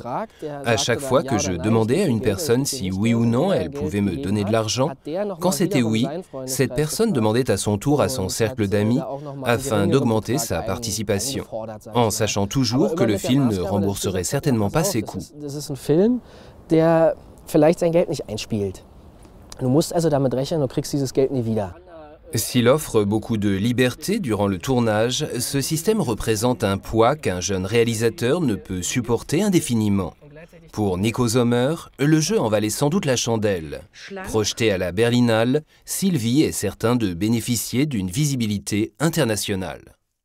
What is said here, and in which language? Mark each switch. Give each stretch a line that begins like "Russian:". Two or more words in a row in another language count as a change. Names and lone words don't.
French: À chaque fois que je demandais à une personne si oui ou non elle pouvait me donner de l'argent, quand c'était oui, cette personne demandait à son tour à son cercle d'amis afin d'augmenter sa participation, en sachant toujours que le film ne rembourserait certainement pas ses coûts.
German: Der vielleicht sein Geld nicht einspielt. Du musst also damit rechnen, du kriegst dieses Geld nie wieder.
French: S'il offre beaucoup de liberté durant le tournage, ce système représente un poids qu'un jeune réalisateur ne peut supporter indéfiniment. Pour Nico Sommer, le jeu en valait sans doute la chandelle. Projeté à la Berlinale, Sylvie est certain de bénéficier d'une visibilité internationale.